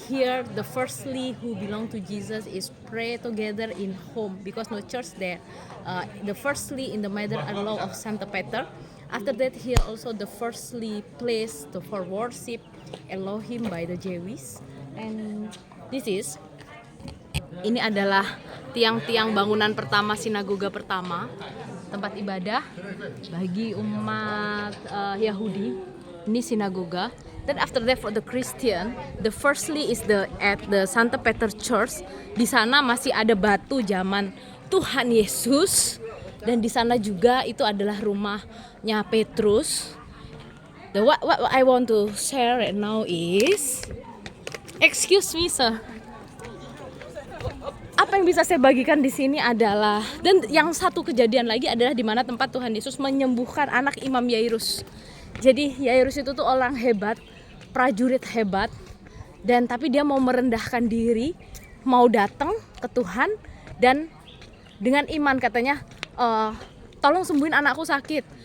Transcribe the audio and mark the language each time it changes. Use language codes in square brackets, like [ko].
[en] Here, the firstly who belong to Jesus is pray together in home because no church there. The firstly in the mother-in-law of Santa Peter. After that, here also the firstly place for worship Elohim by the Jews. [id] And ini adalah tiang-tiang bangunan pertama sinagoga pertama, tempat ibadah bagi umat Yahudi. Ini sinagoga. [en] Then after that for the Christian, the firstly is at the Santa Peter Church. [id] Di sana masih ada batu zaman Tuhan Yesus, dan di sana juga itu adalah rumahnya Petrus. [en] What I want to share right now is, excuse me sir. [id] Apa yang bisa saya bagikan di sini adalah, dan yang satu kejadian lagi adalah di mana tempat Tuhan Yesus menyembuhkan anak Imam Yairus. Jadi Yairus itu tuh orang hebat, prajurit hebat, dan tapi dia mau merendahkan diri, mau datang ke Tuhan, dan dengan iman katanya, tolong sembuhin anakku sakit.